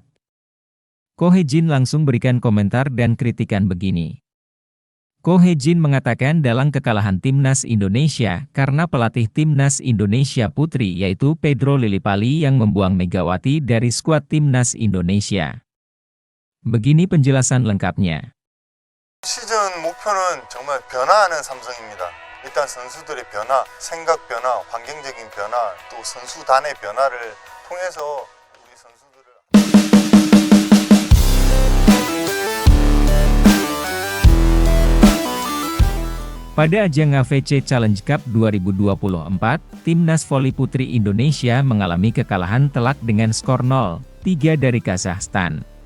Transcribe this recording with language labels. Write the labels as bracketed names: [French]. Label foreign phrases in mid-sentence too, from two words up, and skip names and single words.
[Indonesian] Ko Hee-jin langsung berikan komentar dan kritikan begini. Ko Hee-jin mengatakan dalam kekalahan Timnas Indonesia karena pelatih Timnas Indonesia Putri yaitu Pedro Lillipali yang membuang Megawati dari skuad Timnas Indonesia. Begini penjelasan lengkapnya. [Korean] 시즌 목표는 정말 변화하는 삼성입니다. 일단 선수들의 변화, 생각 변화, 환경적인 변화, 또 선수단의 변화를 통해서 우리 선수들을 [Indonesian] Pada ajang AFC Challenge Cup 2024, Timnas Voli Putri Indonesia mengalami kekalahan telak dengan skor 0-3 dari Kazakhstan.